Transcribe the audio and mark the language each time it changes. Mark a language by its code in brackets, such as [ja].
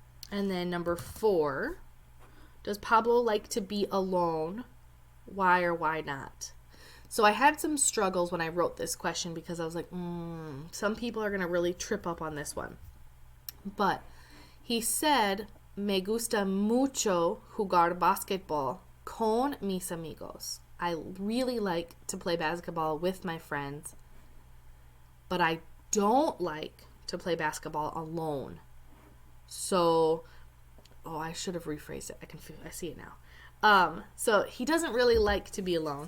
[en] And then number 4, does Pablo like to be alone? Why or why not? So I had some struggles when I wrote this question because I was like, some people are going to really trip up on this one. But he said, [es] me gusta mucho jugar basquetbol con mis amigos. [en] I really like to play basketball with my friends, but I don't like to play basketball alone. So, I should have rephrased it. I see it now. So he doesn't really like to be alone.